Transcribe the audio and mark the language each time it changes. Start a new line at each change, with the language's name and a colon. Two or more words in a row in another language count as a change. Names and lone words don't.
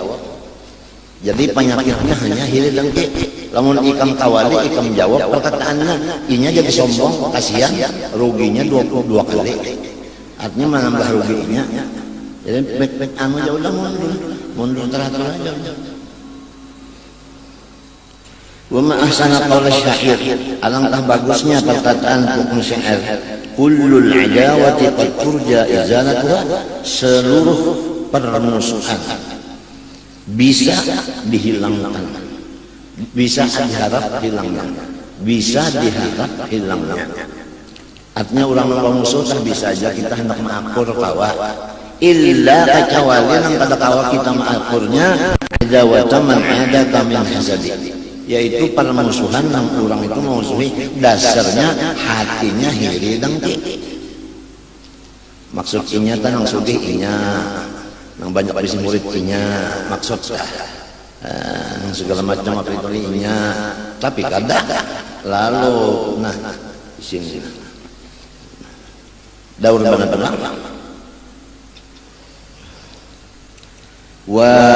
Indonesian: Jadi penyakitnya hanya hiri dengki.
Banjar: Lamun ikam kawali, ikam jawab perkataannya, inya jadi sombong, kasihan, ruginya 22 kali.
Indonesian: Artinya menambah ruginya. Jadi baik-baik anu jauh lah mundur teratur aja.
Arabic: وما أحسن قول الشاعر,
Indonesian: alangkah bagusnya perkataan tukang syair.
Arabic: كل العداوة قد ترجى إزالتها,
Indonesian: seluruh permusuhan bisa dihilangkan, bisa diharap hilangnya, bisa diharap hilangnya. Artinya orang musuh tak bisa aja kita hendak mengakur kawa, illa kecuali yang pada kawa kita mengakurnya
Arabic: عداوة من عادى من حسد,
Indonesian: yaitu permusuhan yang orang itu memusuhi dasarnya hatinya hiri dengki.
Banjar: Maksudnya tanang sugih inya, nang banyak bisi murid inya, maksud nang segala macam apa itu inya, tapi kadang lalu nah sini daur benar-benar wa